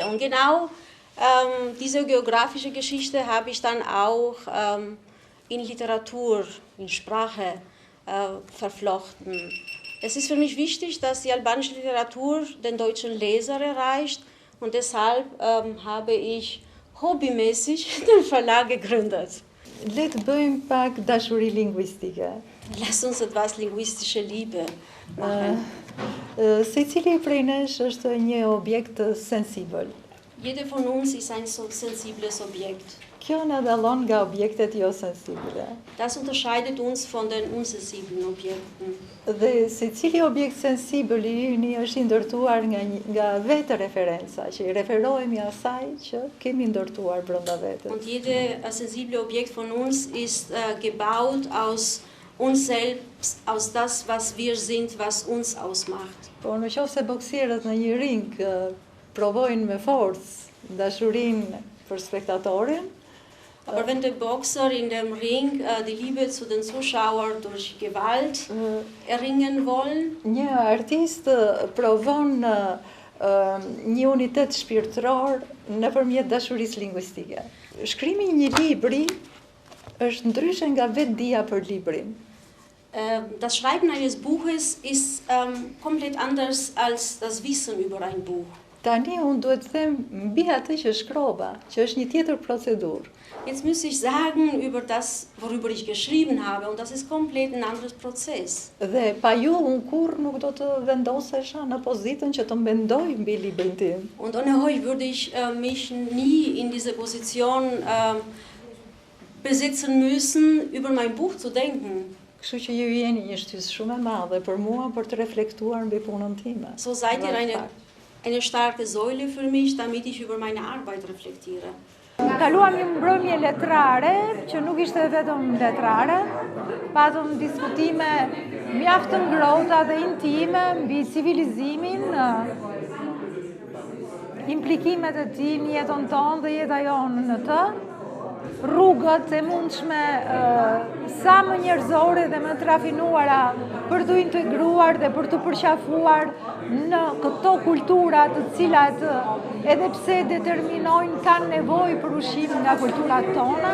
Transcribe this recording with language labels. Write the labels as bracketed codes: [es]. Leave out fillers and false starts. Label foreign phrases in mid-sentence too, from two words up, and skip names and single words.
[de] Und genau diese geografische Geschichte habe ich dann auch in Literatur, in Sprache verflochten. Es ist für mich wichtig, dass die albanische Literatur den deutschen Leser erreicht. Und deshalb habe ich hobbymäßig den Verlag gegründet. [sq] Le të bëjmë pak dashuri lingvistike. [de] Lass uns etwas linguistische Liebe machen. [sq] Secili prej nesh është një objekt sensibël. [de] Jeder von uns ist ein so sensibles Objekt. [sq] Kjo na dallon nga objektet jo sensible. [de] Das unterscheidet uns von den unsensiblen Objekten. [sq] Dhe secili objekt sensibël i yni është i ndërtuar nga vetë referenca, që i referohemi asaj që kemi ndërtuar brenda vetes. [de] Und jeder sensible Objekt von uns ist gebaut aus uns selbst, aus das, was wir sind, was uns ausmacht. [sq] Por në qoftë se boksierët në një ring provojnë me forcë dashurinë për spektatorin, [de] aber wenn der Boxer in dem Ring die Liebe zu den Zuschauern durch Gewalt erringen wollen, [sq] një artist provon një unitet shpirtëror nëpërmjet dashurisë lingvistike. Shkrimi i një libri është ndryshe nga vetdia për librin. [de] Das Schreiben eines Buches ist komplett anders als das Wissen über ein Buch. [sq] Tani unë duhet të them mbi atë që shkrova, që është një tjetër procedurë. [de] Jetzt muss ich sagen über das, worüber ich geschrieben habe, und das ist komplett ein anderes Prozess. [sq] Dhe pa ju unë kurrë nuk do të vendosesha në pozitën që të mendoj mbi librin tim. [de] Und ohne euch würde ich mich nie in diese Position besitzen müssen, über mein Buch zu denken. [sq] Kështu që ju jeni një shtys shumë e madhe për mua për të reflektuar mbi punën time. [de] So seid ihr eine starke Säule für mich, damit ich über meine Arbeit reflektiere. [sq] Kaluam një mbrëmje letrare, që nuk ishte vetëm letrare, patëm diskutime mjaft të ngrohta dhe intime mbi civilizimin, implikimet e tij në jetën tonë dhe jeta jonë në të, rrugët e mundshme sa më njerëzore dhe më trafinuara për të integruar dhe për të përqafuar në këto kultura të cilat edhe pse determinojnë kanë nevojë për ushqim nga kulturat tona.